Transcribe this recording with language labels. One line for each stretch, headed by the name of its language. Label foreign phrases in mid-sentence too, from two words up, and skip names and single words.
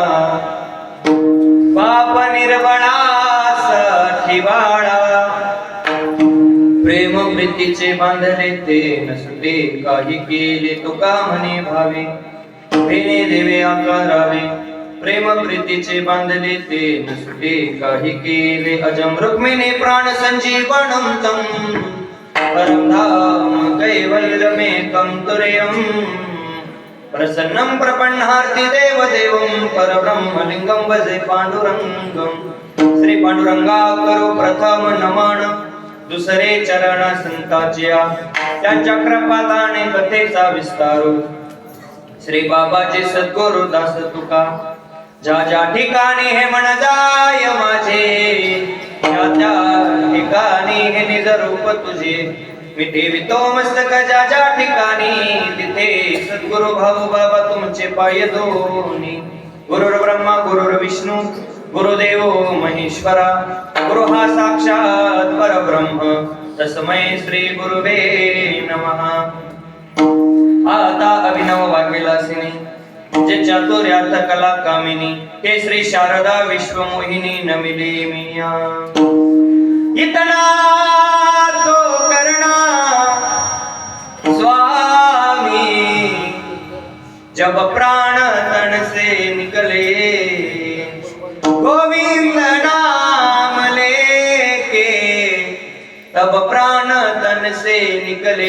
Marathi: पाप निर्बळासाठी बाळा, प्रेम प्रीतीचे बांधले ते न सुटे काही केले, तुका म्हणे भावे भेने देवे आकारावे, प्रेम प्रीतीचे बांधले ते न सुटे काही केले,
Sanskrit: अजम रुक्मिणी प्राण संजीवनम तम परम धाम कैवल्यमेकं तुर्यं, प्रसन्नं प्रपन्नार्ति देवदेवं परब्रह्मलिंगं भजे पांडुरंगं।
Marathi: श्री पांडुरंगा करो प्रथम नमन, दुसरे चरण संतांच्या त्यांच्या कृपादाने कथेचा विस्तार। श्री बाबाजी सद्गुरु दास तुका ज्या ज्या ठिकाणी हे मन जाय माझे, त्या त्या ठिकाणी हे निज रूप तुझे, मी ठेवितो मस्तक ज्या ज्या ठिकाणी, तिथे सद्गुरु भाऊ बाबा तुमचे पाय दोन्ही।
Sanskrit: गुरुर् ब्रह्मा गुरुर् विष्णू गुरुदेव महेश्वरा, गुरु हा साक्षात परब्रह्म तस्मै श्री गुरुवे नमः।
Marathi: आता अभिनव वाग्विलासिनी जे चातुर्यार्थ कला कामिनी, हे श्री शारदा विश्वमोहिनी नमिली मिया।
Hindi: इतना तो करना स्वामी, जब प्राण तन से निकले, गोविंद नाम लेके तब प्राण तन से निकले।